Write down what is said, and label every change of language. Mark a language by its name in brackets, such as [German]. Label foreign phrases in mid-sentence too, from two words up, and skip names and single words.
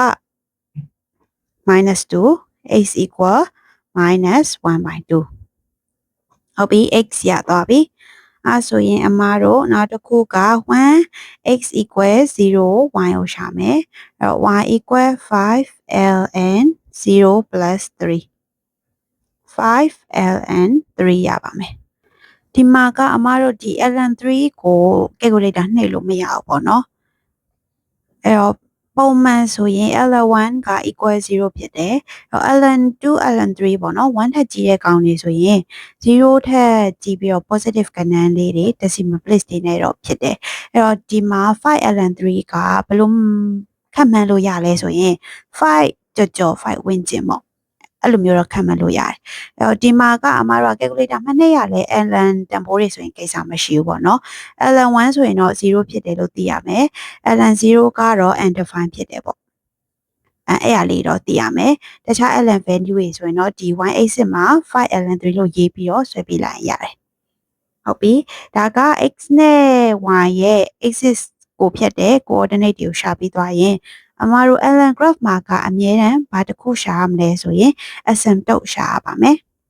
[English] minus 2 x equal minus 1/2 [Burmese] ဟုတ်ပြီ x ရသွားပြီဆိုရင်အမားတို့နောက်တစ်ခုက [English] 1 x equal 0 [Burmese] y ကိုရှာမယ်အဲ့တော့ [English] y equal 5 ln 0 plus 3 5 ln 3 [Burmese] ရပါမယ်ဒီမှာကအမားတို့ဒီ ln 3ကို calculator နှိပ်လို့မရဘူးပေါ့ နော်အဲ့တော့ပုံမှန်ဆိုရင် ln 1က equal 0ဖြစ်တယ် [English] ln 2 ln 3 [Burmese] ပေါ့နော်1ထက်ကြီးတဲ့ကောင်တွေဆိုရင်0ထက်ကြီးပြီးတော့ positive ကဏ္ဍလေးတွေ [English] decimal place [Burmese] တွေနဲ့တော့ဖြစ်တယ်အဲ့ တော့ဒီမှာ 5 ln 3ကဘယ်လိုခန့်မှန်းလို့ရလဲဆိုရင်5ကျော်5ဝန်းကျင်ပေါ့အဲ့လိုမျိုးတော့ခန့်မှန်းလို့ရတယ်အဲ့တော့ဒီမှာကအ မားတို့ calculator မှတ်နေရလဲ ln တန်ဖိုးတွေဆိုရင်ကိစ္စမရှိဘူးပေါ့နော် ln 1ဆိုရင်တော့0ဖြစ်တယ်လို့သိရမယ်ln 0ကတော့ undefined ဖြစ်တယ်ပေါ့အဲ့အလေးတော့သိရမယ်တခြား [English] ln value [Burmese] တွေဆိုရင်တော့ဒီ [English] y axis [Burmese] မှာ 5 ln 3လို့ရေးပြီးတော့ဆွဲပြလိုက်ရတယ်ဟုတ်ပြီဒါက x နဲ့ y ရဲ့ axis ကိုဖြတ်တဲ့ coordinate တွေကိုရှာပြီးသွားရင်အမားတို့ ln graph မှာကအမြဲတမ်းဘာတစ်ခုရှာရမလဲဆိုရင် asymptote ရှာရပါမယ်